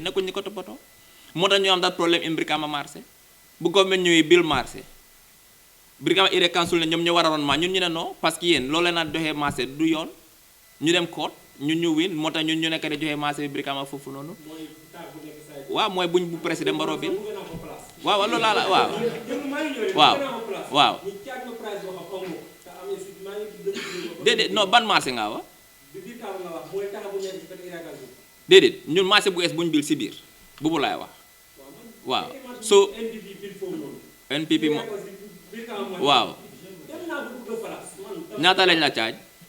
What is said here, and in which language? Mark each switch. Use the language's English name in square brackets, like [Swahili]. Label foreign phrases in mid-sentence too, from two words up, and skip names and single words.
[Wolof] nekkuñ ñi ko toppatoo moo tax ñu am daal problème in Brikama marché bu government ñëwee bil marché Brikama ire council ne ñoom ñoo war a ron ma ñun ñu ne [French] non parce que [Wolof] yéen loolu leen a doxee marché du yoon ñu dem court ñun ñu win moo tax ñun ñu nekk di joxe marché bi Brikama foofu noonu waaw mooy buñ bu président Barrow bi waaw loolu laa la waaw waaw déedéet non ban marché nga wax déedéet ñun marché bu es buñ bil si biir boobu laay wax waaw so NPP mo waaw ñaata lañ la caaj